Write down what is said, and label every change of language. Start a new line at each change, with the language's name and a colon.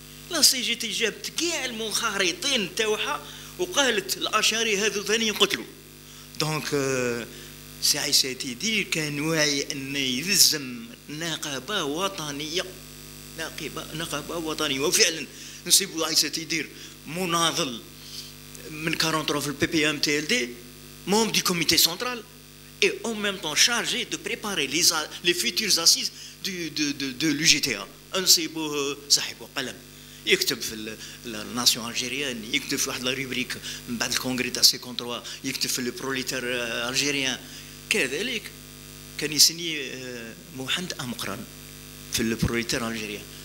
Arabic: لا CGT جابت كاع المنخرطين تاعها وقالت الأشاري هذو ثاني يقتلوا. دونك سي عيسى تيدير كان واعي أن يلزم نقابة وطنية، نقابة وطنية. وفعلا نسيبو عيسى تيدير مناضل من 43 في
French: PPMTLD, membre du comité central et en même temps chargé de préparer les futures assises de l'UGTA.
Arabic: نسيبوه صاحبه قلم يكتب في الناسيون الجيريان، يكتب في واحد لا ريبريك من بعد الكونغري تاع 53، يكتب في البروليتار الجيريان. كذلك كان يسني محمد أمقران في البروليتار الجيريان.